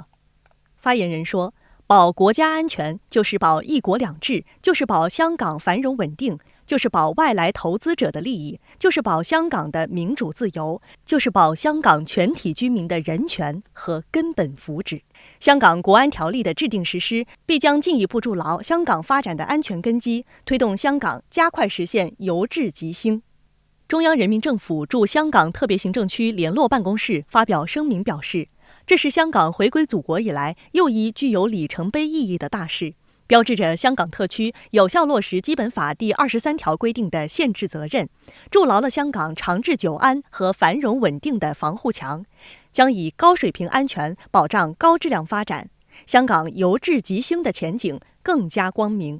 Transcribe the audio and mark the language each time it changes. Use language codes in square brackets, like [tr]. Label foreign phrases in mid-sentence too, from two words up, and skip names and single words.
[zh] 發言人說，保國家安全就是保一國兩制，就是保香港繁榮穩定，就是保外來投資者的利益，就是保香港的民主自由，就是保香港全體居民的人權和根本福祉。香港國安條例的制定實施，必將進一步築牢香港發展的安全根基，推動香港加快實現由治及興。中央人民政府驻香港特别行政区联络办公室发表声明表示，这是香港回归祖国以来又一具有里程碑意义的大事，标志着香港特区有效落实《基本法》第23条规定的宪制责任，筑牢了香港长治久安和繁荣稳定的防护墙，将以高水平安全保障高质量发展，香港由治及兴的前景更加光明。